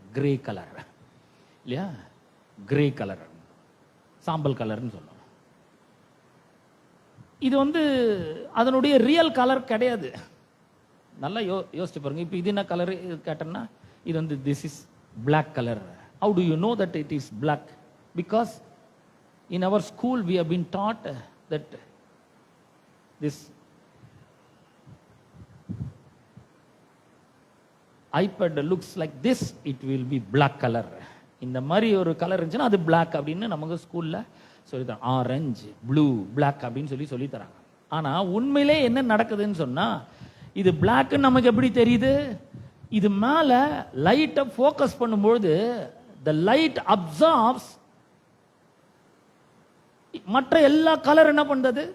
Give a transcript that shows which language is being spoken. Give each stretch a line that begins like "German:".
Tamil: Grey colour இல்லையா? Grey colour, சாம்பல் கலர்னு சொல்லுவோம். இது அதனுடைய ரியல் கலர் கிடையாது. நல்லா யோசிச்சு பாருங்க. இப்போ இது என்ன கலர் கேட்டோம்னா, இது
English: This is black colour. How do you know that it is black? Because in our school we have been taught that this iPad looks like this, it will be black color.
Tamil: இந்த மாதிரி ஒரு colour இருந்துச்சுன்னா அது black அப்படின்னு நமக்கு ஸ்கூல்ல சொல்லி தராங்க. ஆரஞ்சு, ப்ளூ, பிளாக் அப்படின்னு சொல்லி தராங்க. ஆனா உண்மையிலே என்ன நடக்குதுன்னு சொன்னா, இது black நமக்கு எப்படி தெரியுது? இது மேல லைட்டை ஃபோக்கஸ் பண்ணும்போது
English: the light absorbs
Tamil: மற்ற எல்லா கலர் என்ன பண்றது?